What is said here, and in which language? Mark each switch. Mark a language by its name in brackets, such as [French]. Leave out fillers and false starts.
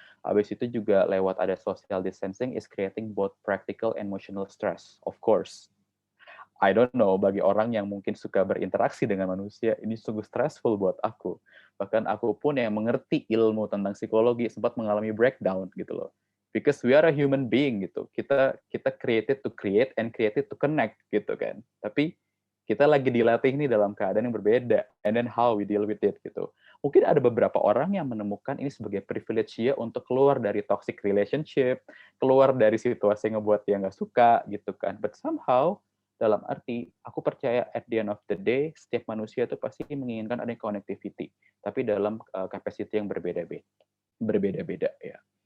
[Indonesian] Habis itu juga lewat ada [English] social distancing is creating both practical and emotional stress, of course. I don't know, [Indonesian] bagi orang yang mungkin suka berinteraksi dengan manusia, ini sungguh stressful buat aku. Bahkan aku pun yang mengerti ilmu tentang psikologi sempat mengalami breakdown gitu loh. [English] Because we are a human being gitu. Kita created to create and created to connect gitu kan. [Indonesian] Tapi kita lagi dilatih nih dalam keadaan yang berbeda. [English] And then how we deal with it gitu. [Indonesian] Mungkin ada beberapa orang yang menemukan ini sebagai privilege ya untuk keluar dari toxic relationship, keluar dari situasi yang ngebuat dia nggak suka gitu kan. [English] But somehow [Indonesian] dalam arti, aku percaya [English] at the end of the day, [Indonesian] setiap manusia itu pasti menginginkan adanya connectivity, tapi dalam capacity yang berbeda-beda ya.